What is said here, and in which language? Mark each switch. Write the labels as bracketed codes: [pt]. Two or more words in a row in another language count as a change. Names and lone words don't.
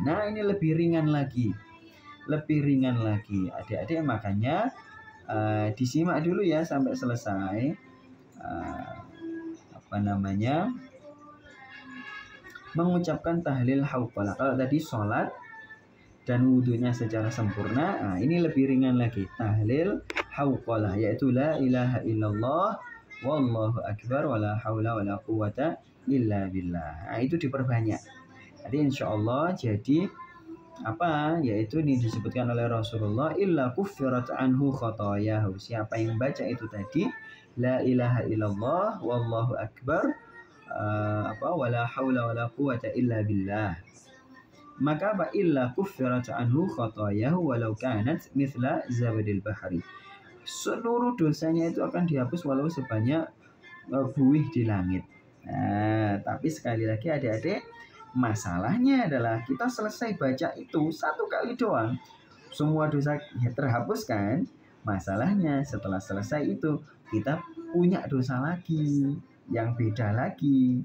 [id] Nah, ini lebih ringan lagi. Lebih ringan lagi, adik-adik, makanya disimak dulu ya sampai selesai. Mengucapkan tahlil hauqalah. Kalau tadi sholat dan wudhunya secara sempurna, ini lebih ringan lagi. Tahlil hauqalah, yaitu [ar] لا إله إلا الله والله أكبر ولا حول ولا قوة إلا بالله. [id] Nah, itu diperbanyak. Jadi insyaallah jadi yaitu ini disebutkan oleh Rasulullah, [ar] إلا كفرت عنه خطاياه. [id] Siapa yang baca itu tadi [ar] لا إله إلا الله والله أكبر ولا حول ولا قوة إلا بالله, [id] maka [ar] إلا كفرت عنه خطاياه ولو كانت مثل زبد البحر. [id] Seluruh dosanya itu akan dihapus walau sebanyak buih di langit. Nah, tapi sekali lagi adik-adik, masalahnya adalah kita selesai baca itu satu kali doang, semua dosa terhapus kan. Masalahnya setelah selesai itu kita punya dosa lagi yang beda lagi.